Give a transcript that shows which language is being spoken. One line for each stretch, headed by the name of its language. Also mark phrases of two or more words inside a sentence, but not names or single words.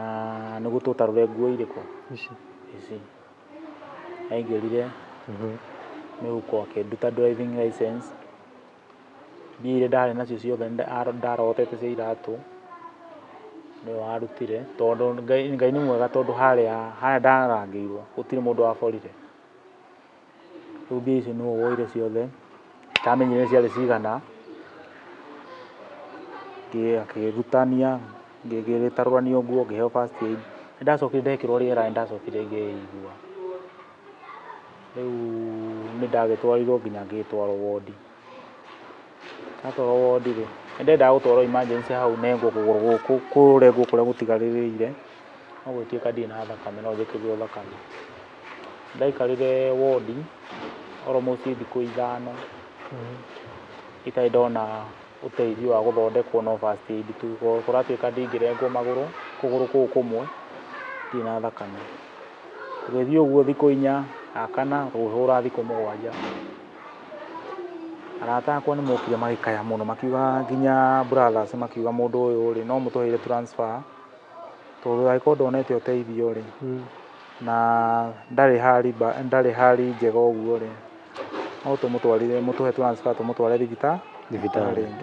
Kikuyu: nĩguo tũtarũre nguo irĩkũ ici aingĩrire mĩhuko akĩnduta
English: driving license
Kikuyu: mbia iria ndarĩ nacio ciothe ndarogotete cia iratũ nĩyo arutire tondũ Ngai nĩ mwega tondũ harĩa ndarangĩirwo gũtirĩ mũndũ waborire rĩu mbia icio nĩwe woire ciothe ndamenyire ciarĩ cigana akĩrutania ngĩgĩtarũranio nguo ngĩheo
English: first aid
Kikuyu: nĩndacokire ndekĩrwo rĩera nĩndacokire ngĩigua rĩu nĩndagĩtwarirwo nginya ngĩtwarwo wondi ndatwarwo wondi rĩ nĩndendaga gũtwarwo emergency hau nengwo kũgũrũ gũkũ kũrengwo kũrĩa gũtigarĩrĩire no gũtuĩka ndirĩ na thakame no njĩkĩrwo thakame ndaikarire wondi almost thikũ 5 itarĩ ndona ũteithio wa gũthondekwo no
English: first aid
Kikuyu: tu kũratuĩka ndingĩrengwo magũrũ kũgũrũ kũu kũmwe ndirĩ na thakame gũgĩthiĩ ũguo thikũ 4 kana gũhũra thikũ 7 arata akwa nĩ mokire magĩkaya mũno makiuga nginya brothers makiuga mũndũ ũyũ rĩ no mũtũheire transfer tondũ angĩkorwo ndonete ũteithio rĩ na ndarĩ hali njega ũguo rĩ no mũtũhe transfer tũmũtware thibitarĩ